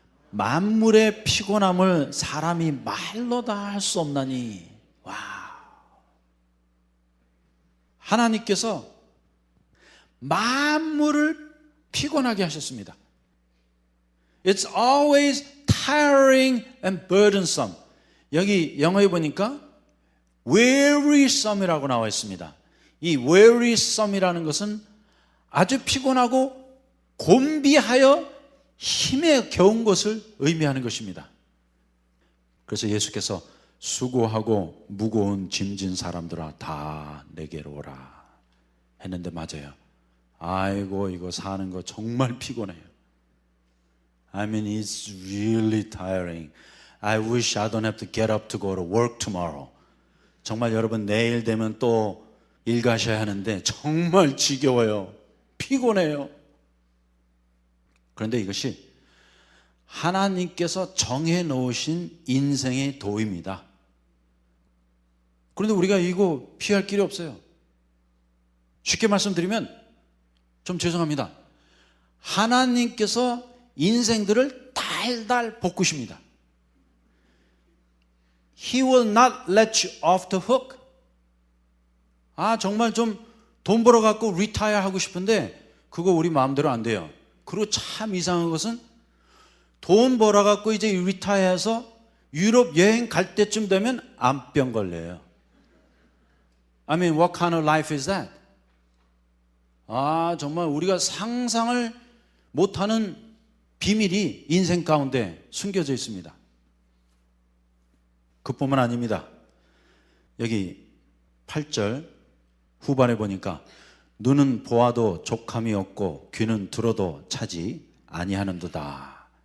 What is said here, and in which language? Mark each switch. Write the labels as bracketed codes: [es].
[ko] 만물의 피곤함을 사람이 말로 다 할 수 없나니. 와, 하나님께서 만물을 피곤하게 하셨습니다. [en] It's always tiring and burdensome. [ko] 여기 영어에 보니까 wearisome이라고 나와 있습니다. 이 wearisome이라는 것은 아주 피곤하고 곤비하여 힘에 겨운 것을 의미하는 것입니다. 그래서 예수께서 수고하고 무거운 짐진 사람들아 다 내게로 오라 했는데 맞아요. 아이고 이거 사는 거 정말 피곤해요. [en] I mean it's really tiring. I wish I don't have to get up to go to work tomorrow. [ko] 정말 여러분 내일 되면 또 일 가셔야 하는데 정말 지겨워요. 피곤해요. 그런데 이것이 하나님께서 정해 놓으신 인생의 도입니다. 그런데 우리가 이거 피할 길이 없어요. 쉽게 말씀드리면 좀 죄송합니다. 하나님께서 인생들을 달달 볶으십니다. [en] He will not let you off the hook. [ko] 정말 좀 돈 벌어갖고 리타이어 하고 싶은데 그거 우리 마음대로 안 돼요. 그리고 참 이상한 것은 돈 벌어갖고 이제 리타이어해서 유럽 여행 갈 때쯤 되면 암병 걸려요. [en] I mean, what kind of life is that? [ko] 정말 우리가 상상을 못하는 비밀이 인생 가운데 숨겨져 있습니다. 그뿐만 아닙니다. 여기 8절 후반에 보니까 눈은 보아도 족함이 없고 귀는 들어도 차지 아니하는도다.